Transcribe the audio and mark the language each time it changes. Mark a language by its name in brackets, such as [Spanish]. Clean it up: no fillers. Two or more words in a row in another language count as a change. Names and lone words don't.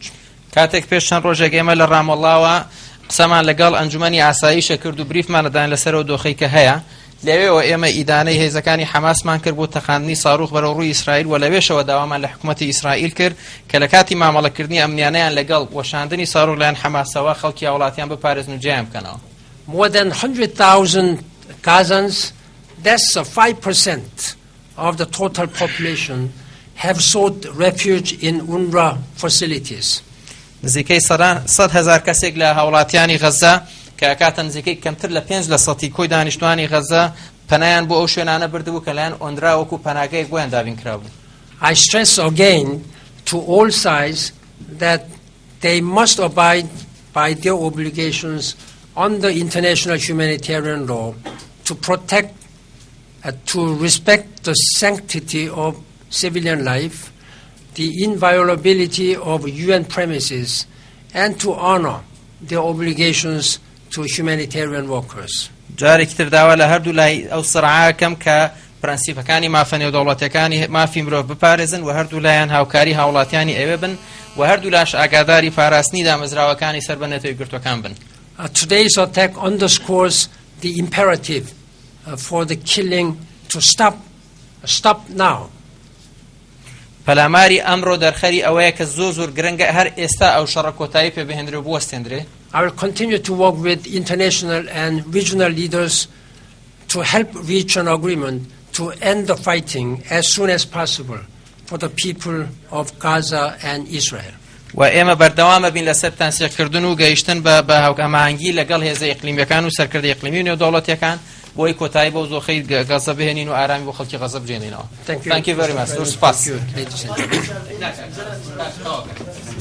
[Central Kurdish] کاتێک پێش چەند ڕۆژێک ئێمە لە ڕامەڵڵاوە قسەمان لەگەڵ ئەنجومەنی ئاساییشە کرد و بریفمان لەدان لەسەر ئەو دۆخەی کە هەیە لەوێەوە ئێمە ئیدانەی هێزەکانی حەماسمان کرد بۆ تەقاندنی ساروخ بەرەو ڕووی ئیسرائیل و لەوێشەوە داوامان لە حکوومەتی ئیسرائیل کرد کە لە کاتی مامەڵەکردنی ئەمنیانەیان لەگەڵ وەشاندنی ساروخ لایەن حەماسەوە خەڵکی هاوڵاتیان بپارێزن و جیان بکەنەوە. [English] More than 100,000 Gazans, that's 5% of the total population, have sought refuge in UNRWA facilities. [Central Kurdish] نزیکەی 100,000 کەسێک لە هاوڵاتیانی غەزە کە کاتە نزیکەی کەمتر لە 5% کۆی دانیشتوانی غەزە پەنایان بۆ ئەو شوێنانە بردبوو کە لایەن ئۆندرا وەکو پەناگەیەک بۆیان دابینکرابوو. [English] I stress again to all sides that they must abide by their obligations under international humanitarian law to protect to respect the sanctity of civilian life, the inviolability of UN premises, and to honor their obligations to humanitarian workers. [Central Kurdish] جارێکی تر داوا لە هەردوو لای ئەو سرعاکەم کە پرەنسیپەکانی مافە نێودەوڵەتیەکانی مافی مرۆڤ بپارێزن و هەردوو لایەن هاوکاری هاوڵاتیانی ئێوە بن و هەردوو لاش ئاگاداری پاراستنی دامەزراوەکانی سەر بە نەتەوەی گرتوەکان بن. [English] Today's attack underscores the imperative for the killing to stop now. [Central Kurdish] پەلاماری ئەمڕۆ دەرخەری ئەوەیە کە زۆر گرنگە هەر ئێستا ئەو شەڕە کۆتایی پێ بهێنرێ و بوەستێنرێ. [English] I will continue to work with international and regional leaders to help reach an agreement to end the fighting as soon as possible for the people of Gaza and Israel. [Central Kurdish] و ئێمە بەردەوامە بین لەسەر تەنسیقکردن و گەیشتن بە هاوکەماهەنگی لەگەڵ هێزە ئیقلیمیەکان و سەرکردە ئیقلیمی و نێودەوڵەتیەکان بۆی کۆتایی بۆ زۆخەی غەزە بهێنین و ئارامی بۆ خەڵکی غەزە بجێنینەوە. [English] Thank you very much. [Central Kurdish] سپاس.